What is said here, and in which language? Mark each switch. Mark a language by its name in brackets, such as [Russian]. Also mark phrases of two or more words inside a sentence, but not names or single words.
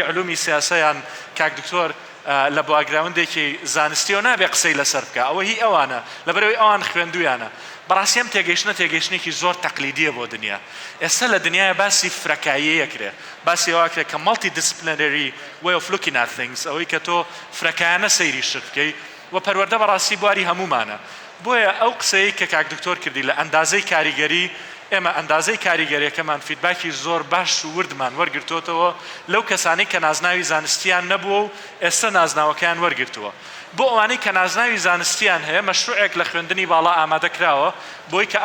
[Central Kurdish] علومی سیاسەیان کاک دکتۆر لە باگراوندێکی زانستی و نابێ قسەی لەسەر بکە ئەوە هی ئەوانە لەبەرەوەی ئەوان خوێندویانە بەڕاستی ئەم تێگەیشتێکی زۆر تەقلیدیە بۆ دنیا ئێستا لە دنیای باسی فرەکاییەکرێ باسی ئەوەکرێ کە [English] multi disciplinary way of looking at things [Central Kurdish] ئەوەی کە تۆ فرەکایانە سەیری شت بکەی و پەروەردە بەڕاستی بواری هەمومانە بۆیە ئەو قسەی کە کاک دکتۆر کردی لە ئەندازەی کاریگەری ئێمە ئەندازەی کاریگەریەکەمان فیدباکی زۆر باش و وردمان وەرگرتوتەوە لەو کەسانەی کە نازناوی زانستیان نەبووە و ئێستا نازناوەکەیان وەرگرتووە بۆ ئەوانەی کە نازناوی زانستیان هەیە مەشروعێک لە خوێندنی باڵا ئامادەکراوە بۆی کە